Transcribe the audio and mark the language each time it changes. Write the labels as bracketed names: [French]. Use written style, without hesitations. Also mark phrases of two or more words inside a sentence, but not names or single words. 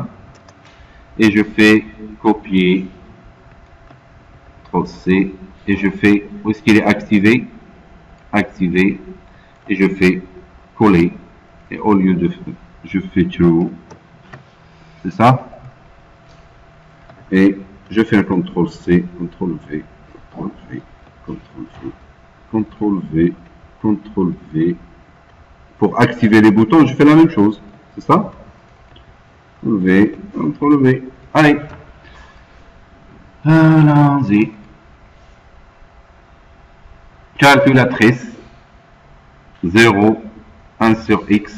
[French] Et je fais copier. CTRL-C. Et je fais, où est-ce qu'il est activé? Activé. Et je fais coller. Et au lieu de, je fais true. C'est ça? Et je fais un CTRL-C, CTRL-V, CTRL-V, CTRL-V, CTRL-V, CTRL-V. Pour activer les boutons, je fais la même chose. C'est ça? V, CTRL-V. Allez. Allons-y. Calculatrice. 0, 1 sur X.